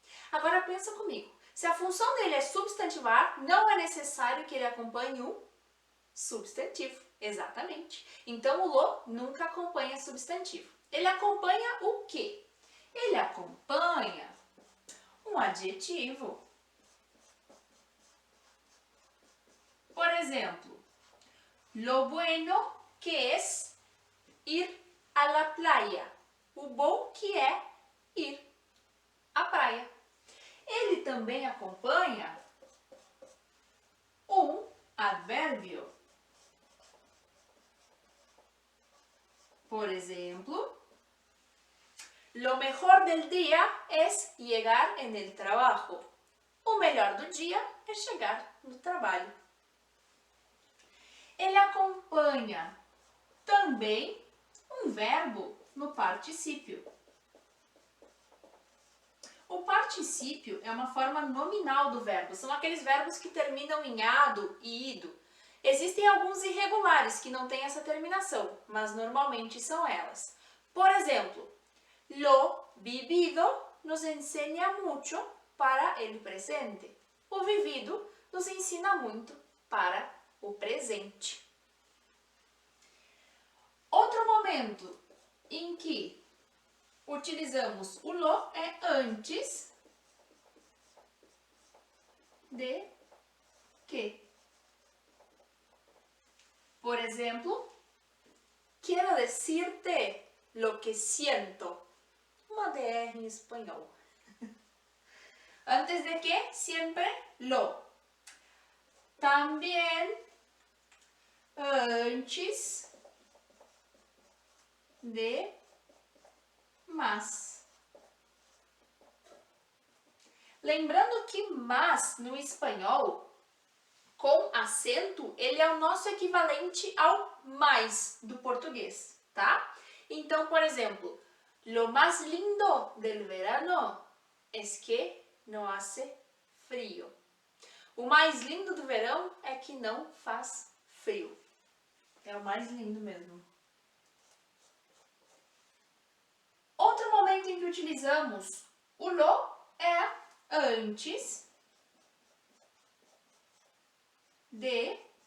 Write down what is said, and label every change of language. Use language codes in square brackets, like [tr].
[pt] Agora pensa comigo, se a função dele é substantivar, não é necessário que ele acompanhe um substantivo. Exatamente. Então o lo nunca acompanha substantivo. Ele acompanha o quê? Ele acompanha um adjetivo. Por exemplo, [es] lo bueno que es ir a la playa. [pt] O bom que é ir à praia. Ele também acompanha um advérbio. Por exemplo, [es] lo mejor del día es llegar en el trabajo. [pt] O melhor do dia é chegar no trabalho. Ele acompanha também um verbo no particípio. O particípio é uma forma nominal do verbo. São aqueles verbos que terminam em ado e ido. Existem alguns irregulares que não têm essa terminação, mas normalmente são elas. Por exemplo, [es] lo vivido nos enseña mucho para el presente. [pt] O vivido nos ensina muito para o presente. Outro momento em que utilizamos o lo é antes de que. Por exemplo, [es] quiero decirte lo que siento. [pt] Uma DR em espanhol. [es] Antes de que, siempre lo. También antes de mas. [pt] Lembrando que mas no espanhol, com acento, ele é o nosso equivalente ao mais do português, tá? Então, por exemplo, [es] lo más lindo del verano es que no hace frío. [pt] O mais lindo do verão é que não faz frio. É o mais lindo mesmo. Outro momento em que utilizamos o lo é antes de.